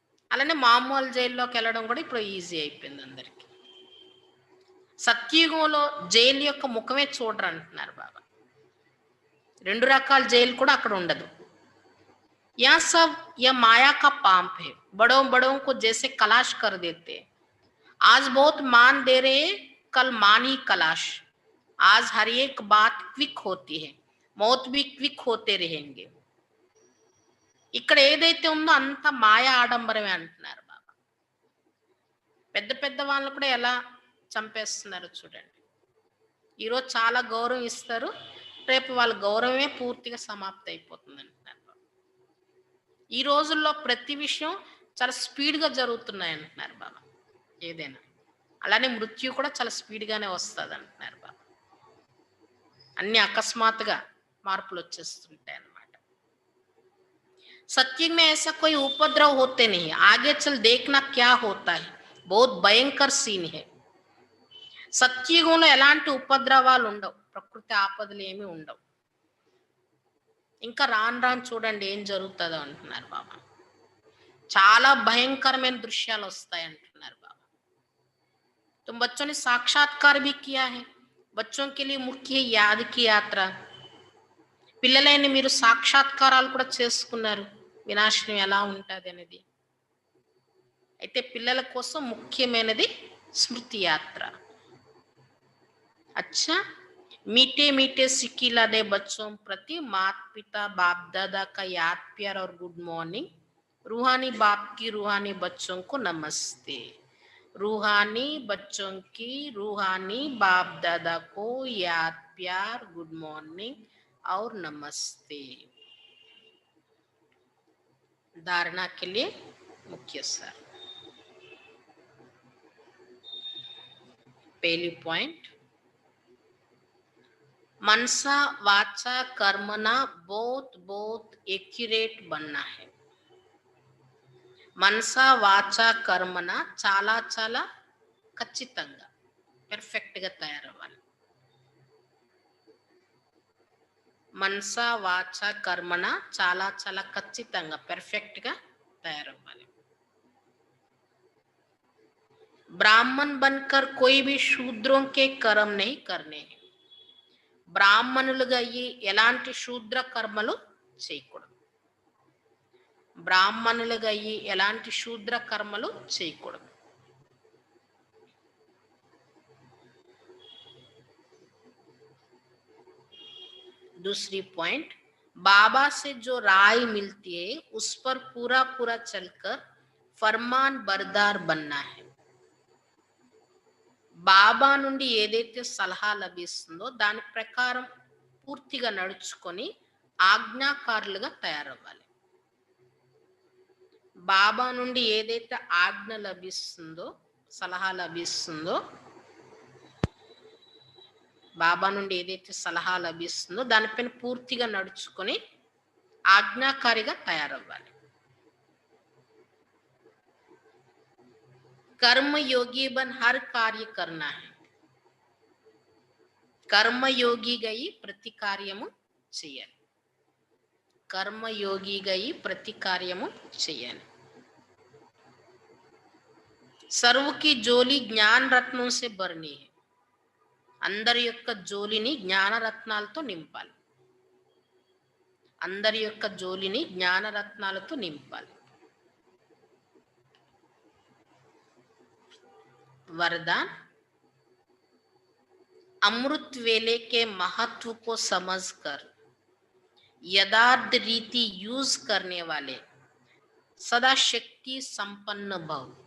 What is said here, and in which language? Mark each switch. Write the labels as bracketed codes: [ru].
[te] అలానే మామూలు జైల్లోకి వెళ్ళడం కూడా ఇప్పుడు ఈజీ అయిపోయింది అందరికి. సత్యుగంలో జైలు యొక్క ముఖమే చూడరు అంటున్నారు బాబా. 2 రకాల జైలు కూడా అక్కడ ఉండదు. [hi] यह सब यह माया का पाप है, बड़ों बड़ों को जैसे कलाश कर देते, आज बहुत मान दे रहे, कल मान ही कलाश, आज हर एक बात क्विक होती है, मौत भी क्विक होते रहेंगे. [te] ఇక్కడ ఏదైతే ఉందో అంత మాయా ఆడంబరమే అంటున్నారు బాబా. పెద్ద పెద్ద వాళ్ళని కూడా ఎలా చంపేస్తున్నారు చూడండి. ఈరోజు చాలా గౌరవం ఇస్తారు, రేపు వాళ్ళ గౌరవమే పూర్తిగా సమాప్తి అయిపోతుంది అంటున్నారు బాబా. ఈ రోజుల్లో ప్రతి విషయం చాలా స్పీడ్గా జరుగుతున్నాయి అంటున్నారు బాబా. ఏదైనా అలానే మృత్యు కూడా చాలా స్పీడ్గానే వస్తుంది అంటున్నారు బాబా. అన్ని అకస్మాత్తుగా మార్పులు వచ్చేస్తుంటాయి అన్నమాట. [hi] सत्युग में ऐसा कोई उपद्रव होते नहीं, आगे चल देखना क्या होता है, बहुत భయంకర సీన్ है. [te] సత్యుగంలో ఎలాంటి ఉపద్రవాలు ఉండవు, ప్రకృతి ఆపదలు ఏమీ ఉండవు. ఇంకా రాను రాను చూడండి ఏం జరుగుతుందో అంటున్నారు బాబా. చాలా భయంకరమైన దృశ్యాలు వస్తాయి అంటున్నారు బాబా. [hi] तुम बच्चों ने साक्षात्कार भी किया है, बच्चों के लिए मुख्य याद की यात्रा. [te] పిల్లలైన మీరు సాక్షాత్కారాలు కూడా చేసుకున్నారు, వినాశనం ఎలా ఉంటుంది అనేది. అయితే పిల్లల కోసం ముఖ్యమైనది స్మృతి యాత్ర. [hi] अच्छा, मीठे मीठे सिक्किला दे बच्चों प्रति माता पिता बाप दादा का याद प्यार और गुड मॉर्निंग. रूहानी बाप की रूहानी बच्चों को नमस्ते. रूहानी बच्चों की रूहानी बाप दादा को याद प्यार गुड मॉर्निंग और नमस्ते. धारणा के लिए मुख्य सार. पहली पॉइंट, मनसा वाचा कर्मना बहुत बहुत एक्यूरेट बनना है. [te] మనసా వాచా కర్మన చాలా చాలా ఖచ్చితంగా పెర్ఫెక్ట్గా తయారవ్వాలి. మనసా వాచా కర్మన చాలా చాలా ఖచ్చితంగా పెర్ఫెక్ట్గా తయారవ్వాలి. [hi] ब्राह्मण बनकर कोई भी शूद्रों के कर्म नहीं करने हैं. [te] బ్రాహ్మణులుగా అయ్యి ఎలాంటి శూద్ర కర్మలు చేయకూడదు. బ్రాహ్మణులుగా అయ్యి ఎలాంటి శూద్ర కర్మలు చేయకూడదు. [hi] दूसरी पॉइंट, बाबा से जो राय मिलती है उस पर पूरा पूरा चलकर फरमान बरदार बनना है. [te] బాబా నుండి ఏదైతే సలహా లభిస్తుందో దాని ప్రకారం పూర్తిగా నడుచుకొని ఆజ్ఞాకారులుగా తయారవ్వాలి. బాబా నుండి ఏదైతే ఆజ్ఞ లభిస్తుందో, సలహా లభిస్తుందో, బాబా నుండి ఏదైతే సలహా లభిస్తుందో దానిపైన పూర్తిగా నడుచుకొని ఆజ్ఞాకారిగా తయారవ్వాలి. [hi] कर्म योगी बन हर कार्य करना है. [te] कर्म योगी गई प्रति కార్యము చేయాలి. कर्म योगी गई प्रति కార్యము చేయాలి. [hi] सर्व की जोली ज्ञान रत्नों से भरनी है. [te] అందరి యొక్క జోలిని జ్ఞాన రత్నాలతో నింపాలి. అందరి యొక్క జోలిని జ్ఞాన రత్నాలతో నింపాలి. [hi] वरदान, अमृत वेले के महत्व को समझकर यथार्थ रीति यूज करने वाले सदा शक्ति संपन्न भव.